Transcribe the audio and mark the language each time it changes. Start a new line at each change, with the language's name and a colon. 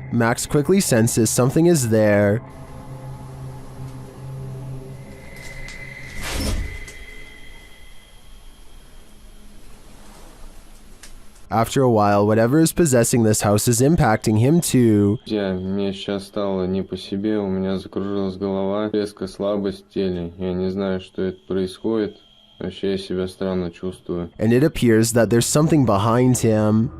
English: Max quickly senses something is there. After a while, whatever is possessing this house is impacting him too.
Russian: Мне сейчас стало не по себе, у меня закружилась голова, резко слабость в теле. Я не знаю, что это происходит. Вообще я себя странно чувствую.
English: And it appears that there's something behind him.